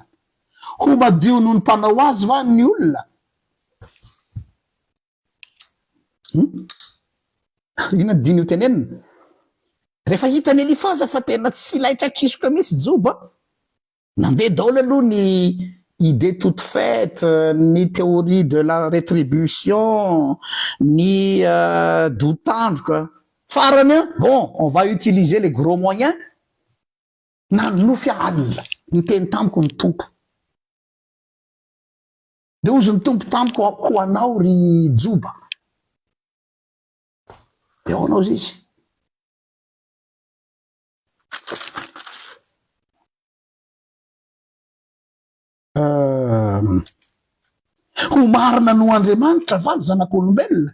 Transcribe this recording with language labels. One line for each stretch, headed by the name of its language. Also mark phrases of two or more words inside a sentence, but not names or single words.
Malagasy: Ho madio noho ny mpanao azy va ny olona? Ina diny io tenenina. Rehefa hitany Elifaza fa tena tsy laitra kisoka mihitsy Joba, nandeha daholo aloha ny
French: idée toute faite,
Malagasy: ny
French: théorie de la rétribution,
Malagasy: ny doutandroka.
French: Farany bon, on va utiliser les gros moyens.
Malagasy: Nanofy alina, niteny tamiko ny tompo. De ozy ny tompo tamiko ho anao ry Joba. De ho anao izy. Ho marina no Andriamanitra va ny zanak'olombelona?